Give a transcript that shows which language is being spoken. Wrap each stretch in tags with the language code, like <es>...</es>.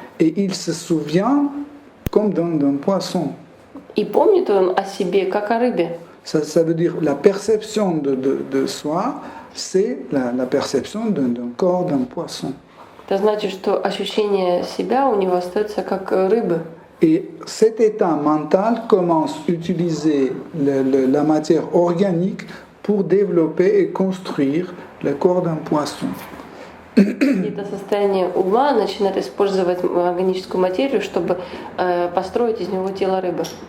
<fr>Et il se souvient comme d'un poisson.</fr> <ru>И помнит он о себе, как о рыбе.</ru> <fr>Ça veut dire la perception de soi, c'est la perception d'un corps d'un poisson.</fr> <ru>Это значит, что ощущение себя у него остается как рыбы.</ru> <fr>Et cet état mental commence à utiliser la matière organique pour développer et construire le corps d'un poisson.</fr> <ru>Это состояние ума начинает использовать органическую материю, чтобы построить из него тело рыбы.</ru>